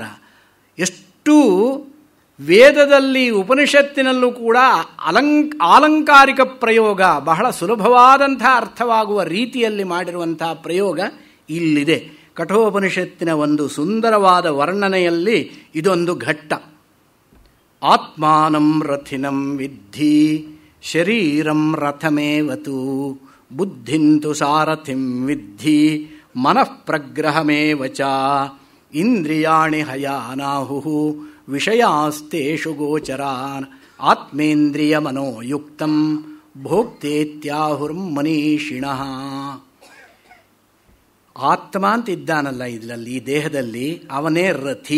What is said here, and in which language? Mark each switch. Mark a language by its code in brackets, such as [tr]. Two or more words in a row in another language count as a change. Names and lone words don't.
[kn] ಎಷ್ಟು ವೇದದಲ್ಲಿ ಉಪನಿಷತ್ತಿನಲ್ಲೂ ಕೂಡ ಆಲಂಕಾರಿಕ ಪ್ರಯೋಗ, ಬಹಳ ಸುಲಭವಾದಂಥ ಅರ್ಥವಾಗುವ ರೀತಿಯಲ್ಲಿ ಮಾಡಿರುವಂತಹ ಪ್ರಯೋಗ ಇಲ್ಲಿದೆ. ಕಠೋಪನಿಷತ್ತಿನ ಒಂದು ಸುಂದರವಾದ ವರ್ಣನೆಯಲ್ಲಿ ಇದೊಂದು ಘಟ್ಟ. [sa] ಆತ್ಮಾನಂ ರಥಿನಂ ವಿದ್ಧಿ ಶರೀರಂ ರಥಮೇವತು ಬುದ್ಧಿಂತು ಸಾರಥಿಂ ವಿದ್ಧಿ ಮನಃಪ್ರಗ್ರಹಮೇವ ಚ ಇಂದ್ರಿಯಾಣಿ ಹಯಾನಾಹು ವಿಷಯಾಸ್ತೇಷು ಗೋಚರಾನ್ ಆತ್ಮೇಂದ್ರಿಯ ಮನೋಯುಕ್ತಂ ಭೋಕ್ತೇತ್ಯಾಹುರ್ಮನೀಷಿಣಃ. [kn] ಆತ್ಮ ಅಂತ ಇದ್ದಾನಲ್ಲ ಇದರಲ್ಲಿ, ಈ ದೇಹದಲ್ಲಿ, ಅವನೇ ರಥಿ.